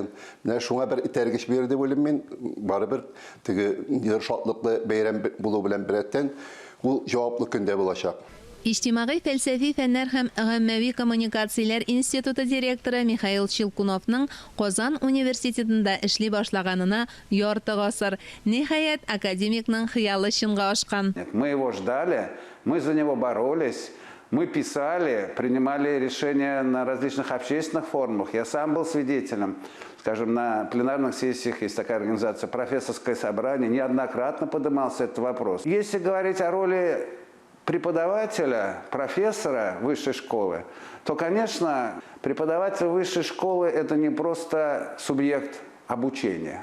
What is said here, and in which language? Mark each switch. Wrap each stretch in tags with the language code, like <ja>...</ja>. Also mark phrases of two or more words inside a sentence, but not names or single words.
<tt>Менә шуңа бер этәргеч бирде белем мин. Барыбер теге ниндидер шатлыклы бәйрәм булу белән берәттән ул җаваплы көндә булачак. Иҗтимагый фәлсәфи фәннәр һәм гаммәви коммуникацияләр институты директоры Михаил Щелкуновның Казан университетында эшли башлаганына ярты гасыр. Ниһаять, академикның хыялы чынга ашкан.</tt> <ru>Мы его ждали, мы за него боролись, мы писали, принимали решения на различных общественных форумах. Я сам был свидетелем. Скажем, на пленарных сессиях есть такая организация «Профессорское собрание», неоднократно поднимался этот вопрос. Если говорить о роли преподавателя, профессора высшей школы, то, конечно, преподаватель высшей школы – это не просто субъект обучения.</ru>